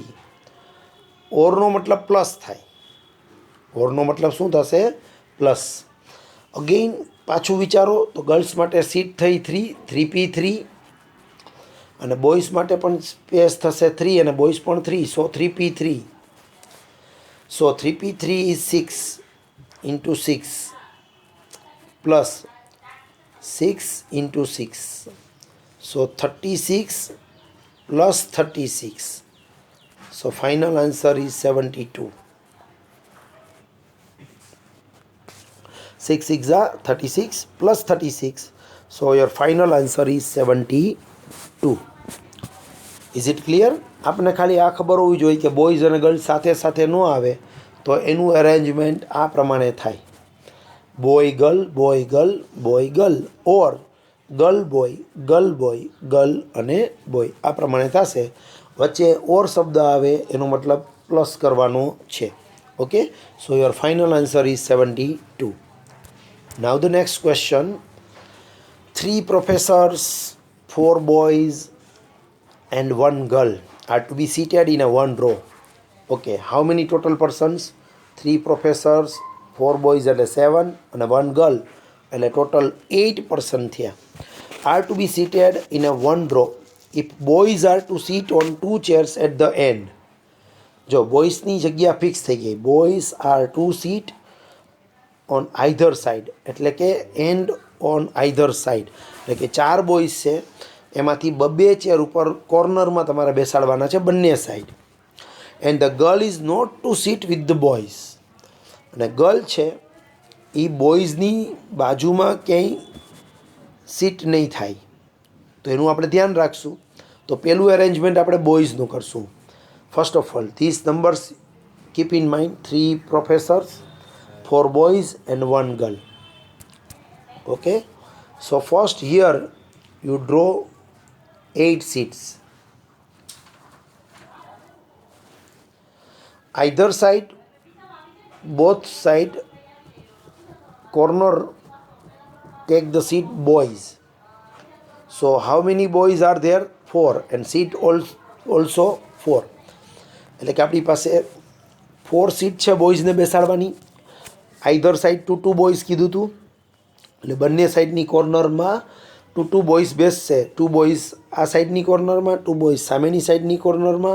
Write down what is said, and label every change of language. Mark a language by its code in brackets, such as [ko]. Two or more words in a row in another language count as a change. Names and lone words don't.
[gu] ઓરનો મતલબ પ્લસ થાય. ઓરનો મતલબ શું થશે પ્લસ. અગેઇન પાછું વિચારો તો ગર્લ્સ માટે સીટ થઈ 3p3 અને બોયઝ માટે પણ સ્પેસ થશે 3 અને બોયઝ પણ 3 સો 3p3. [en] So 3p3 is 6 into 6 plus 6 into 6. So 36 plus 36. So final answer is 72. 6 6 are 36 plus 36. So your final answer is 72. Is it clear? [gu] આપણે ખાલી આ ખબર હોવી જોઈએ કે બોયઝ અને ગર્લ્સ સાથે સાથે ન આવે તો એનું અરેન્જમેન્ટ આ પ્રમાણે થાય. [en] boy girl or girl boy girl [gu] અને બોય આ પ્રમાણે થશે. વચ્ચે ઓર શબ્દ આવે એનો મતલબ પ્લસ કરવાનો છે. [en] okay, so your final answer is 72. now the next question. 3 professors, 4 boys and 1 girl are to be seated in a one row. Okay, how many total persons? 3 professors, 4 boys [gu] એટલે 7 અને 1 girl એટલે total 8 person થયા. [en] Are to be seated in a one row if boys are to sit on 2 chairs at the end. [gu] જો બોયઝની જગ્યા ફિક્સ થઈ ગઈ. [en] boys are to sit on either side [gu] એટલે કે [en] end on either side [gu] એટલે કે 4 બોયઝ છે એમાંથી 2 ચેર ઉપર કોર્નરમાં તમારે બેસાડવાના છે બંને સાઈડ. [en] and the girl is not to sit with the boys [gu] અને ગર્લ છે એ બોયઝની બાજુમાં ક્યાંય સીટ નહીં થાય. તો એનું આપણે ધ્યાન રાખશું. તો પહેલું અરેન્જમેન્ટ આપણે બોયઝનું કરશું. [en] first of all this numbers keep in mind. 3 professors, 4 boys and 1 girl. okay, so first here you draw 8 seats. Either side, both side corner take the seat boys. So how many boys are there? 4 and seat also 4. [gu] એટલે કે આપણી પાસે 4 સીટ છે બોયઝને બેસાડવાની. [en] either side [gu] 2 બોયઝ કીધું હતું એટલે બંને સાઈડની કોર્નરમાં 2 બોયઝ બેસશે. 2 બોયઝ આ સાઈડની કોર્નરમાં, 2 બોયઝ સામેની સાઈડની કોર્નરમાં.